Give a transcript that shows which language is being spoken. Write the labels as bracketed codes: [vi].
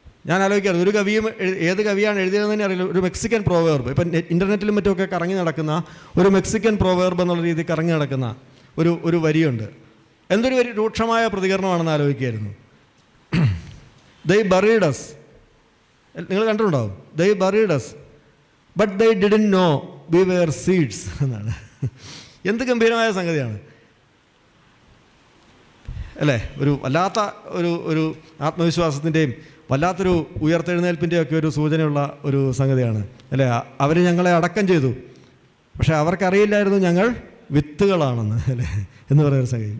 [ml] ഞാൻ ആലോചിക്കാറ്, ഒരു കവിയും ഏത് കവിയാണ് എഴുതിയതെന്ന് അറിയില്ല, ഒരു മെക്സിക്കൻ പ്രോവേർബ്, ഇപ്പം ഇൻ്റർനെറ്റിലും മറ്റുമൊക്കെ കറങ്ങി നടക്കുന്ന ഒരു മെക്സിക്കൻ പ്രോവേർബ് എന്നുള്ള രീതിയിൽ കറങ്ങി നടക്കുന്ന ഒരു വരിയുണ്ട്. എന്തൊരു രൂക്ഷമായ പ്രതികരണമാണെന്ന് ആലോചിക്കുകയായിരുന്നു. [en] They buried us. [ml] നിങ്ങൾ കണ്ടിട്ടുണ്ടാവും. [en] They buried us, but they didn't know we were seeds [ml] എന്നാണ്. എന്ത് ഗംഭീരമായ സംഗതിയാണ് അല്ലേ? ഒരു വല്ലാത്ത ഒരു ആത്മവിശ്വാസത്തിൻ്റെയും വല്ലാത്തൊരു ഉയർത്തെഴുന്നേൽപ്പിൻ്റെയും ഒക്കെ ഒരു സൂചനയുള്ള ഒരു സംഗതിയാണ് അല്ലേ? അവർ ഞങ്ങളെ അടക്കം ചെയ്തു, പക്ഷേ അവർക്കറിയില്ലായിരുന്നു ഞങ്ങൾ വിത്തുകളാണെന്ന് അല്ലേ എന്ന് പറയുന്ന സംഗതി.